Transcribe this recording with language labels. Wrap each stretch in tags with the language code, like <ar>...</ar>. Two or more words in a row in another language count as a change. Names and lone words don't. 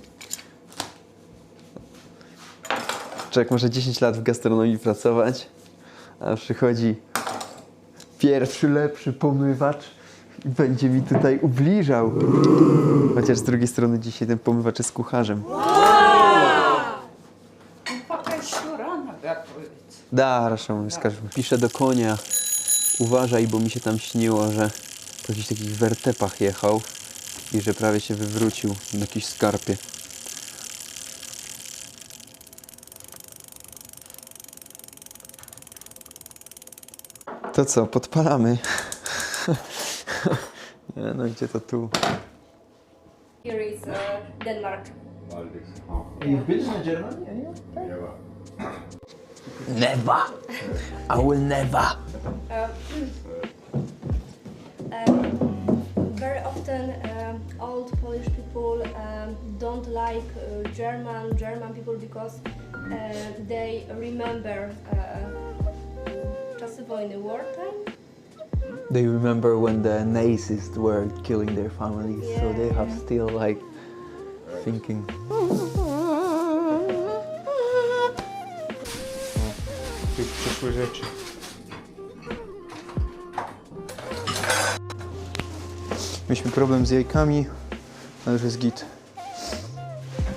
<pl>Człowiek może 10 lat w gastronomii pracować, a przychodzi pierwszy, lepszy pomywacz i będzie mi tutaj ubliżał. Chociaż z drugiej strony dzisiaj ten pomywacz jest kucharzem.</pl> <ru>Ну, пока еще рано готовить. Da, Rasza, скажем.</ru> <pl>Piszę do konia. Uważaj, bo mi się tam śniło, że po jakichś takich wertepach jechał i że prawie się wywrócił na jakiejś skarpie. To co, podpalamy? Nie, no gdzie to tu?</pl> <en>Here is Denmark. You've been to Germany? Never! I will never! Very often old Polish people don't like German people because they remember</en> <pl>czasy wojny,</pl> <en>wartime. They remember when the Nazis were killing their families, so they have still like thinking.</en> <pl>Już przyszły rzeczy. Mieliśmy problem z jajkami, ale już jest git.</pl>